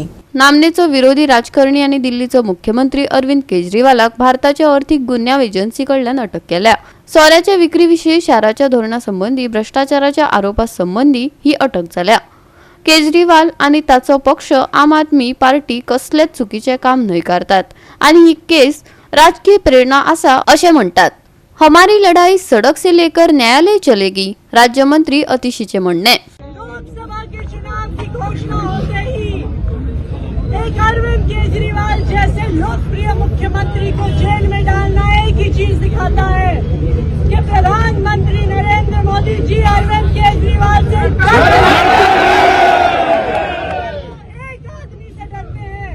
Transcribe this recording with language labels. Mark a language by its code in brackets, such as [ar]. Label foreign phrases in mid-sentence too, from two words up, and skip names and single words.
[kok] नामनेचो विरोधी राजकारणी आणि दिल्लीचो मुख्यमंत्री अरविंद केजरीवालाक भारताच्या अर्थीक गुन्यांव एजन्सी कडल्यान अटक केल्या. सोऱ्याच्या विक्री विशीं शाराच्या धोरणा संबंधी भ्रष्टाचाराच्या आरोपा संबंधी ही अटक जाल्या. केजरीवाल आणि ताचो पक्ष आम आदमी पार्टी कसलेच चुकीचे काम न्हयकारतात आणि ही केस राजकीय प्रेरणा आसा अशें म्हणटात. [hi] हमारी लढाई सडक से लेकर न्यायालय चलेगी, [kok] राज्यमंत्री अतिशीचे म्हणणे. [hi] लोकसभा के चुनाव की घोषणा होते ही एक अरविंद केजरीवाल जैसे लोकप्रिय मुख्यमंत्री को जेल में डालना एक ही चीज दिखाता है कि प्रधानमंत्री नरेंद्र मोदी जी अरविंद केजरीवाल से एक आदमी से डरते हैं.